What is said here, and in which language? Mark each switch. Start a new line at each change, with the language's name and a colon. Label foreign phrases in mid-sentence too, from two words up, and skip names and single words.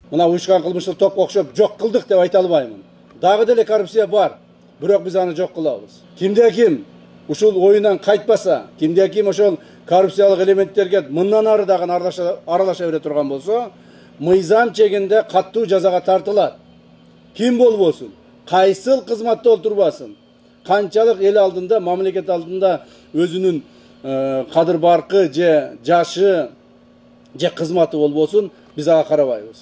Kyrgyz: Мына уюшкан кылмыштык топ окшоп жок кылдык деп айта албаймын. Дагы деле коррупция бар. Бирок биз аны жок кылабыз. Кимде ким ушул оюнан кайтпаса, кимде ким ошол korrupsiyalык элементтерге мындан ары дагы аралаша бере турган болсо, мыйзам чегинде каттуу жазага тартылат. Kim болбосун, кайсыл кызматта олтурбасын, канчалык эл алдында, мамлекет алдында өзүнүн кадыр баркы же жашы же кызматы болбосун, биз ага карабайбыз.